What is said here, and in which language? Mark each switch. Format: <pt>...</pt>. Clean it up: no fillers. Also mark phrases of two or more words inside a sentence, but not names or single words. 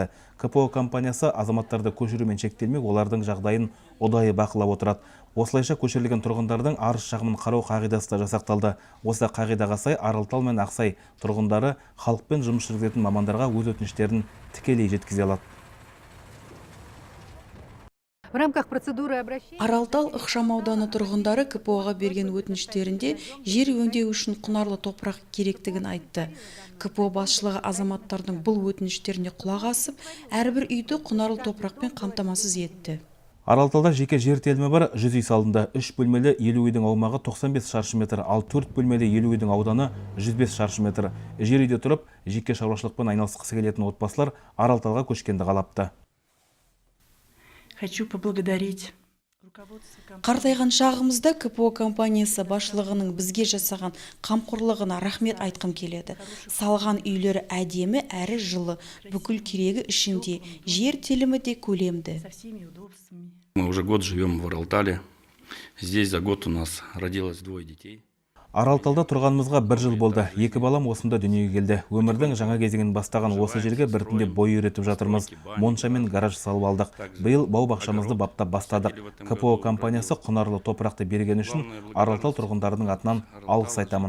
<kk>КПО компаниясы азаматтарды көшірумен шектелмек, олардың жағдайын ұдайы бақылап отырады. Осылайша көшірілген тұрғындардың арыз-шағымын қарау қағидасы да жасақталды. Осы қағидаға сай Аралтал мен Ақсай тұрғындары халықпен жұмыс жүргізетін мамандарға өз өтініштерін тікелей жеткізе алады.</kk> <ru>В рамках процедуры обращения</ru> <kk>Аралтал ықшамауданы тұрғындары КПО-ға берген өтініштерінде жер өңдеу үшін құнарлы топырақ керектігін айтты. КПО басшылығы азаматтардың бұл өтініштеріне құлақ асып, әрбір үйді құнарлы топырақпен қамтамасыз етті. Аралталда жеке жер телімі бар 100 үй салынды. 3 бөлмелі 50 үйдің аумағы 95 шаршы метр, ал 4 бөлмелі 50 үйдің ауданы 105 шаршы метр. Жер үйде тұрып, жеке шаруашылықпен айналысқысы келетін отбасылар Аралталға көшкенді қалапты.</kk> <ru>Хочу поблагодарить.</ru> <kk>Қартайған шағымызда КПО компаниясы басшылығының бізге жасаған қамқорлығына рахмет айтқым келеді. Салған үйлері әдемі әрі жылы, бүкіл керегі ішінде, жер телімі де көлемді.</kk> <ru>Мы уже год живем в Аралтале. Здесь за год у нас родилось 2 детей.</ru> <kk>Аралталда тұрғанымызға 1 жыл болды. 2 балам осында дүниеге келді. Өмірдің жаңа кезеңін бастаған осы жерге біртіндеп бой үйретіп жатырмыз. Монша мен гараж салып алдық. Биыл бау-бақшамызды баптап бастадық. КПО компаниясы құнарлы топырақты берген үшін Аралтал тұрғындарының атынан алғыс айтамын.</kk>